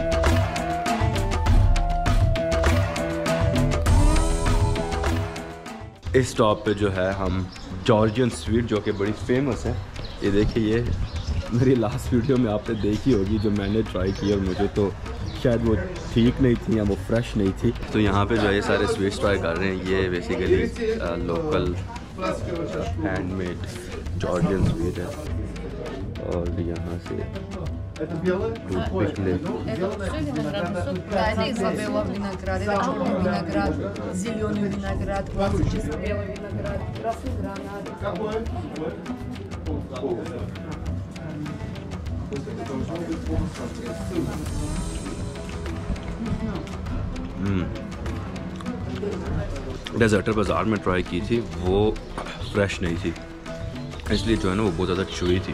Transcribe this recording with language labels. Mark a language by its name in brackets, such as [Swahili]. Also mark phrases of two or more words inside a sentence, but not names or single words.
[Hindi] इस स्टॉप पे जो है हम [English] जॉर्जियन स्वीट [Hindi] जो कि बड़ी फेमस है, ये देखिए ये मेरी [English] लास्ट वीडियो [Hindi] में आपने देखी होगी जो मैंने ट्राई की और मुझे तो शायद वो ठीक नहीं थी या वो फ्रेश नहीं थी। तो यहाँ पे जो है ये सारे स्वीट्स ट्राई कर रहे हैं। ये बेसिकली [English] लोकल हैंडमेड जॉर्जियन स्वीट [Hindi] है और यहाँ से पिकले। [Russian] Это Изабелла виноград, это черный виноград, зеленый виноград, классический белый виноград, красный гранат. [Hindi] डेजर्टर बाज़ार में ट्राई की थी, वो फ्रेश नहीं थी, इसलिए जो है ना वो बहुत ज़्यादा चुई थी।